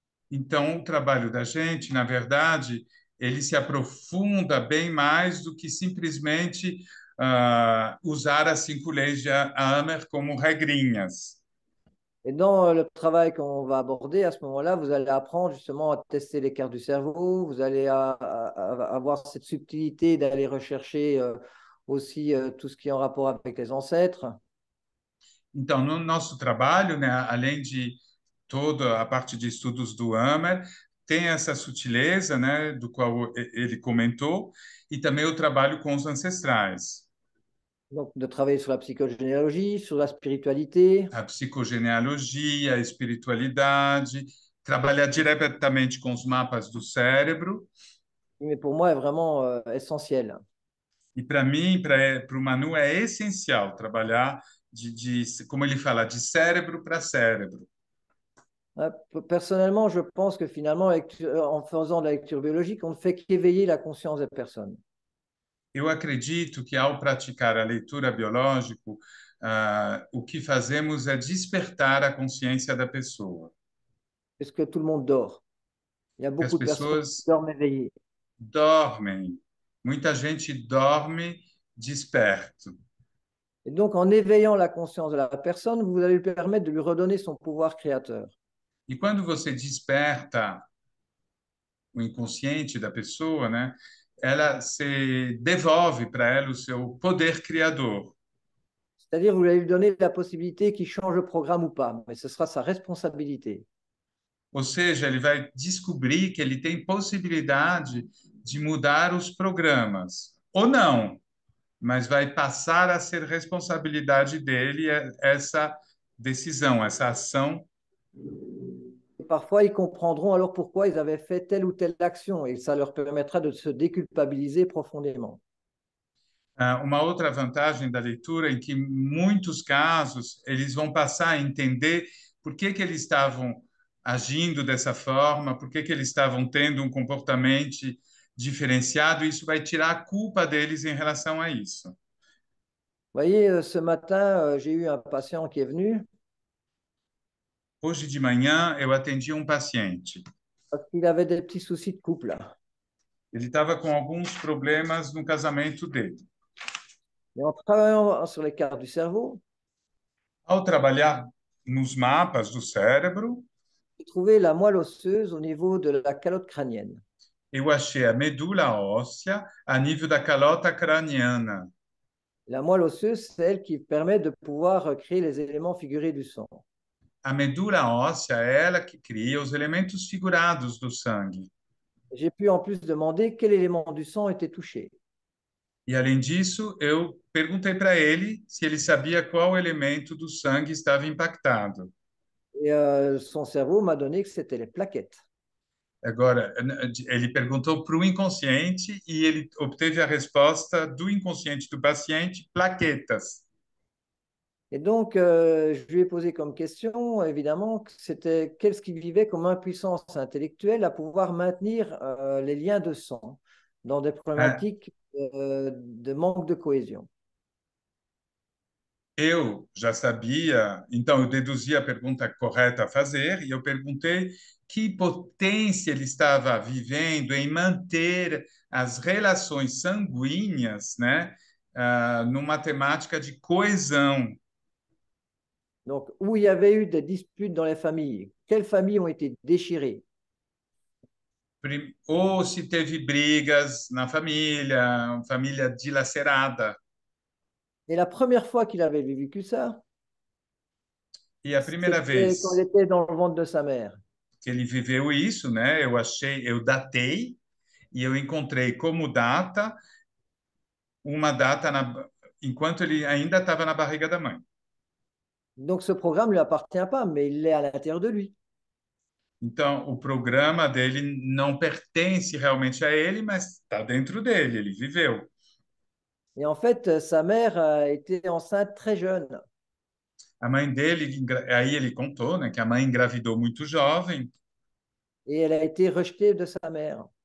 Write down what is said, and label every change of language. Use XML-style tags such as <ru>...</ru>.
<pt>Então, o trabalho da gente, na verdade, ele se aprofunda bem mais do que simplesmente usar as 5 leis de Hammer como regrinhas.</pt> <fr>Et dans le travail qu'on va aborder, à ce moment-là, vous allez apprendre justement à tester les cartes du cerveau, vous allez avoir cette subtilité d'aller rechercher aussi tout ce qui est en rapport avec les ancêtres.</fr> <pt>Então, no nosso trabalho, né, além de toda a parte de estudos do Hammer, tem essa sutileza, né, do qual ele comentou, e também o trabalho com os ancestrais.</pt> <fr>Donc, de travailler sur la psychogénéalogie, sur la spiritualité.</fr> <pt>A psicogenealogia, a espiritualidade, trabalhar diretamente com os mapas do cérebro.</pt> <fr>Mais pour moi, est vraiment essentiel.</fr> <pt>E para mim, para o Manu, é essencial trabalhar como ele fala, de cérebro para cérebro.</pt> <fr>Personnellement, je pense que finalement, en faisant de la lecture biologique, on ne fait qu'éveiller la conscience des personnes.</fr> <pt>Eu acredito que ao praticar a leitura biológico, o que fazemos é despertar a consciência da pessoa.</pt> <fr>Parce que tout le monde dort. Il y a</fr> <pt>Que as</pt> <fr>beaucoup de personnes qui</fr> <pt>pessoas</pt> <fr>dorment éveillées.</fr> <pt>dormem, muita gente dorme desperto.</pt> <fr>Et donc, en éveillant la conscience de la personne, vous allez lui permettre de lui redonner son pouvoir créateur.</fr> <pt>E quando você desperta o inconsciente da pessoa, né, ela se devolve para ela o seu poder criador.</pt> <fr>C'est-à-dire, vous allez lui donner la possibilité qu'il change le programme ou pas, mais ce sera sa responsabilité.</fr> <pt>Ou seja, ele vai descobrir que ele tem possibilidade de mudar os programas. Ou não, mas vai passar a ser responsabilidade dele essa decisão, essa ação.</pt> <fr>Et parfois, ils comprendront alors pourquoi ils avaient fait telle ou telle action, et ça leur permettra de se déculpabiliser profondément.</fr> <pt>Uma outra vantagem da leitura é que, em muitos casos, eles vão passar a entender por que que eles estavam agindo dessa forma, por que que eles estavam tendo um comportamento diferenciado, e isso vai tirar a culpa deles em relação a isso.</pt> <fr>Vous voyez, ce matin, j'ai eu un patient qui est venu</fr> <pt>Hoje de manhã, eu atendi um paciente.</pt> <fr>parce qu'il avait des petits soucis de couple.</fr> <pt>Ele estava com alguns problemas no casamento dele.</pt> <fr>Et en travaillant sur les cartes du cerveau,</fr> <pt>Ao trabalhar nos mapas do cérebro,</pt> <fr>j'ai trouvé la moelle osseuse au niveau de la calotte crânienne.</fr> <pt>eu achei a medula óssea a nível da calota craniana.</pt> <fr>La moelle osseuse, c'est elle qui permet de pouvoir créer les éléments figurés du sang.</fr> <pt>A medula óssea é ela que cria os elementos figurados do sangue.</pt> <fr>J'ai pu en plus demander quel élément du sang était touché.</fr> <pt>E, além disso, eu perguntei para ele se ele sabia qual elemento do sangue estava impactado.</pt> <fr>Et son cerveau m'a donné que c'était les plaquettes.</fr> <pt>Agora, ele perguntou para o inconsciente e ele obteve a resposta do inconsciente do paciente, plaquetas.</pt> <fr>Et donc, je lui ai posé comme question, évidemment, que c'était qu'est-ce qu'il vivait comme impuissance intellectuelle à pouvoir maintenir les liens de sang. dans des</fr> <pt>É,</pt> <fr>problématiques de manque de cohésion.</fr> <pt>eu já sabia, então eu deduzi a pergunta correta a fazer e eu perguntei que potência ele estava vivendo em manter as relações sanguíneas, né, numa temática de coesão.</pt> <fr>Donc, où il y avait eu des disputes dans les familles, quelles familles ont été déchirées?</fr> <pt>Ou se teve brigas na família, família dilacerada.</pt> <fr>Et la première fois qu'il avait vécu ça,</fr> <pt>E a primeira</pt> <fr>c'était quand il</fr> <pt>vez</pt> <fr>était dans le ventre de sa mère.</fr> <pt>que ele viveu isso, né, eu datei e eu encontrei como data uma data enquanto ele ainda estava na barriga da mãe.</pt> <fr>Donc, ce programme ne lui appartient pas, mais il l'est à l'intérieur de lui.</fr> <pt>Então, o programa dele não pertence realmente a ele, mas está dentro dele, ele viveu.</pt> <fr>Et en fait, sa mère a été enceinte très jeune.</fr> <pt>A mãe dele, aí ele contou, né, que a mãe engravidou muito jovem</pt> <fr>Et elle a été rejetée de sa mère.</fr>